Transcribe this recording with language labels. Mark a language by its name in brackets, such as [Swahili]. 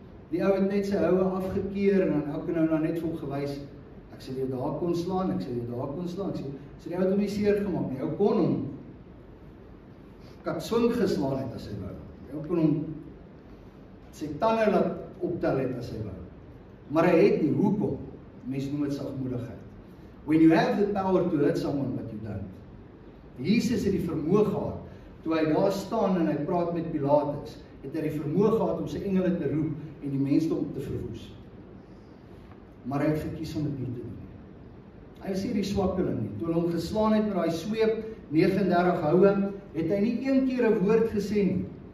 [Afrikaans] Die ou het net sy houe afgekeer, en dan elke nou net vir hom gewys, ek sal jou daar kon slaan, ek sal jou daar kon slaan, ek sal die ou het hom nie seer gemaak nie, ou kon hom katswing geslaan het as hy wou, ou kon hom sy tande laat optel het as hy wou, maar hy het nie, hoekom? Mens noem dit sagmoedigheid. [English] When you have the power to hurt someone, but you don't. [Afrikaans] Jesus het die vermoë gehad, toe hy daar staan en hy praat met Pilatus, het hy die vermoë gehad om sy engele te roep en die mensdom te verwoes. Maar hy het gekies om dit nie te doen. Hy is nie die swakkeling nie. Toe hulle hom geslaan het met daai sweep, 39 houe, het hy nie een keer 'n woord gesê nie.